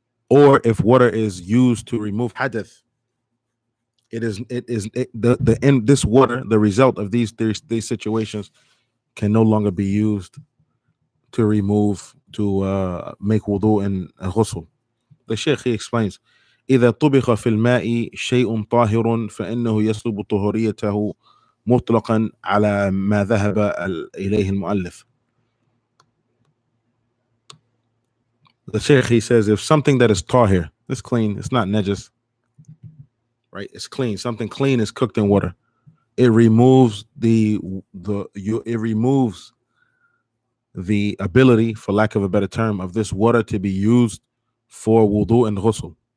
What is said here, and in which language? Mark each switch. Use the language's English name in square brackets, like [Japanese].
[English] Or if water is used to remove hadith, the in this water, the result of these situations can no longer be used to make wudu and ghusl. The Sheikh, he explains, [Arabic] إذا طبخ في الماء شيء طاهر فإنه يسلب طهوريته مطلقا على ما ذهب إليه المؤلف. [English] The Sheikh, he says, if something that is tahir, it's clean, it's not najas, right? It's clean. Something clean is cooked in water. It removes it removes the ability, for lack of a better term, of this water to be used for wudu and ghusl.